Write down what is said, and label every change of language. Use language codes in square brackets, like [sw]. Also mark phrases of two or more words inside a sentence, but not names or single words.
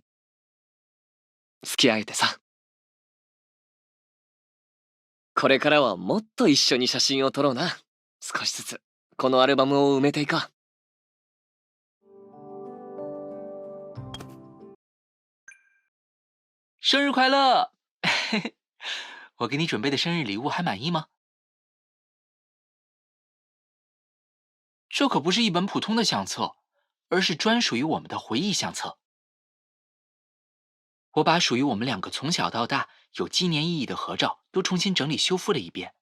[ja] 付き合えてさ。これからはもっと一緒に写真を撮ろうな。少しずつ、このアルバムを埋めていこう。 [zh] 生日快乐！我给你准备的生日礼物还满意吗？这可不是一本普通的相册，而是专属于我们的回忆相册。我把属于我们两个从小到大有纪念意义的合照都重新整理修复了一遍。